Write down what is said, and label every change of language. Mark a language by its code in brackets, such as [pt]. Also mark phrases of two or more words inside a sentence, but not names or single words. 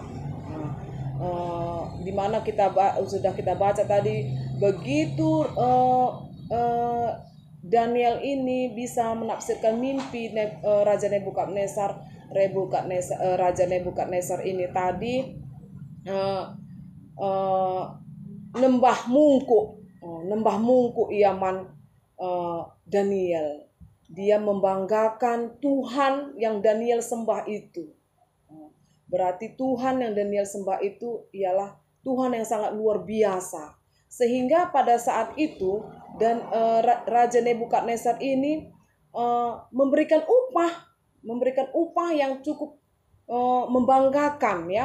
[id] Di mana sudah kita baca tadi, begitu Daniel ini bisa menafsirkan mimpi Raja Nebukadnezar ini tadi [btx] nembah mungku iaman Daniel. [id] Dia membanggakan Tuhan yang Daniel sembah itu. Berarti Tuhan yang Daniel sembah itu ialah Tuhan yang sangat luar biasa. Sehingga pada saat itu Raja Nebukadnezar ini memberikan upah yang cukup membanggakan.